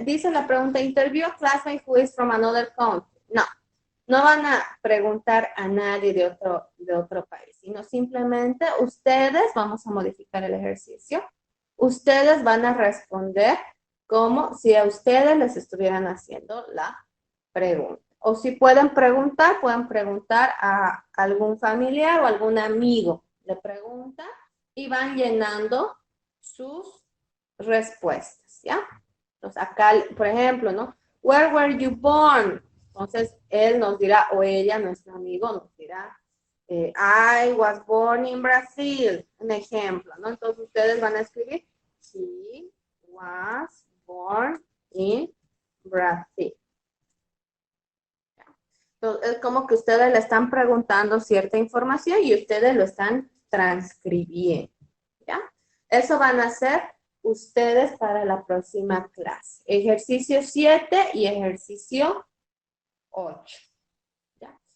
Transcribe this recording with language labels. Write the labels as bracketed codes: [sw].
[es] Dice la pregunta, [en] interview a classmate who is from another country. [es] No, no van a preguntar a nadie de otro país, sino simplemente ustedes, vamos a modificar el ejercicio, ustedes van a responder como si a ustedes les estuvieran haciendo la pregunta. O si pueden preguntar a algún familiar o algún amigo. Le preguntan y van llenando sus respuestas, ¿ya? Entonces, acá, por ejemplo, ¿no? [en] Where were you born? [es] Entonces, él nos dirá, o ella, nuestro amigo, nos dirá, [en] I was born in Brazil. [es] Un ejemplo, ¿no? Entonces, ustedes van a escribir, [en] he was born in Brazil. [es] Entonces, es como que ustedes le están preguntando cierta información y ustedes lo están transcribiendo, ¿ya? Eso van a hacer ustedes para la próxima clase. Ejercicio 7 y ejercicio 8. ¿Ya?